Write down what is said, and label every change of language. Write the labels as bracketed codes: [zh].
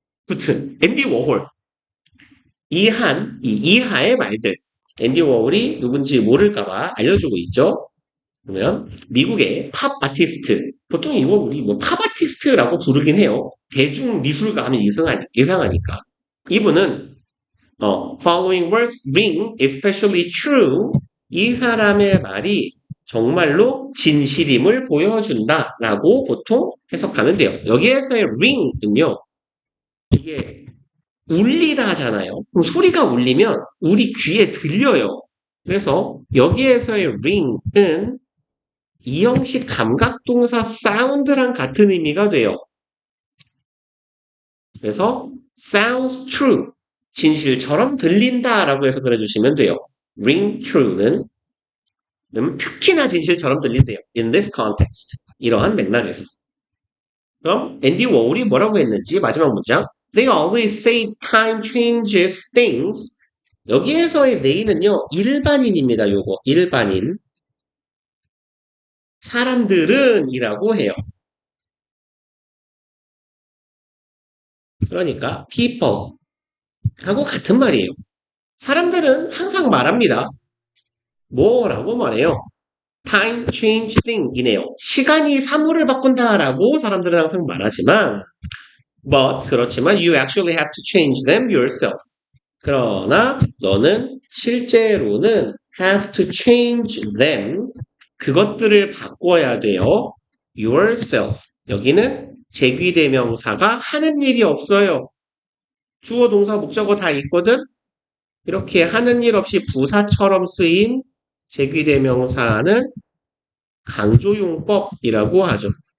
[ko] 아무튼, 앤디 워홀. 이하의 말들. 앤디 워홀이 누군지 모를까봐 알려주고 있죠. 그러면 미국의 팝 아티스트. 보통 이거 우리 뭐 팝 아티스트라고 부르긴 해요. 대중 미술가 하면 이상하니까. [en] 이분은 following words ring especially true. [ko] 이 사람의 말이 정말로 진실임을 보여준다라고 보통 해석하면 돼요. 여기에서의 ring은요, 이게 울리다 하잖아요. 그럼 소리가 울리면 우리 귀에 들려요. 그래서 여기에서의 ring은 이형식 감각동사 사운드랑 같은 의미가 돼요. 그래서 [en] sounds true, [ko] 진실처럼 들린다라고 해서 그려주시면 돼요. ring true는 특히나 진실처럼 들린대요. [en] In this context. [ko] 이러한 맥락에서. 그럼 앤디 워홀이 뭐라고 했는지 마지막 문장. [en] They always say time changes things. [ko] 여기에서의 they는요. 일반인입니다. 요거 일반인. 사람들은 이라고 해요. 그러니까 people 하고 같은 말이에요. 사람들은 항상 말합니다. 뭐라고 말해요? [en] Time change thing 이네요. [ko] 시간이 사물을 바꾼다라고 사람들은 항상 말하지만 [en] but 그렇지만 you actually have to change them yourself. [ko] 그러나 너는 실제로는 [en] have to change them [ko] 그것들을 바꿔야 돼요. [en] yourself. [ko] 여기는 제귀대명사가 하는 일이 없어요. 주어, 동사, 목적어 다 있거든? 이렇게 하는 일 없이 부사처럼 쓰인 제귀대명사는 강조용법이라고 하죠.